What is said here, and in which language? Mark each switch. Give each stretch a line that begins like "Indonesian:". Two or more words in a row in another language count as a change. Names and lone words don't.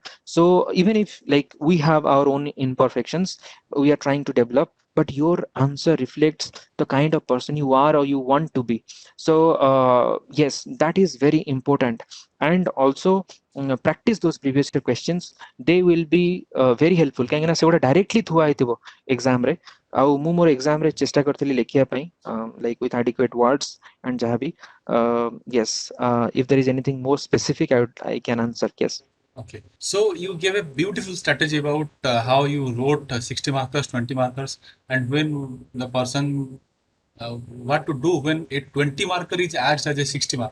English: So even if like we have our own imperfections we are trying to develop, but your answer reflects the kind of person you are or you want to be. So yes, that is very important. And also practice those previous year questions. They will be very helpful
Odia: କାହିଁକି ନା ସେଗୁଡ଼ା
English: directly
Odia: ଥୁଆ ହେଇଥିବ exam ରେ। ଆଉ ମୁଁ ମୋର exam ରେ ଚେଷ୍ଟା କରିଥିଲି ଲେଖିବା ପାଇଁ
English: like with adequate words and ଯାହାବି yes, if there is anything more specific I can answer. Yes. Okay. So you gave a beautiful strategy about how you wrote 60 markers, 20 markers, and when the person, what to do when a 20 marker is asked as a 60 mark.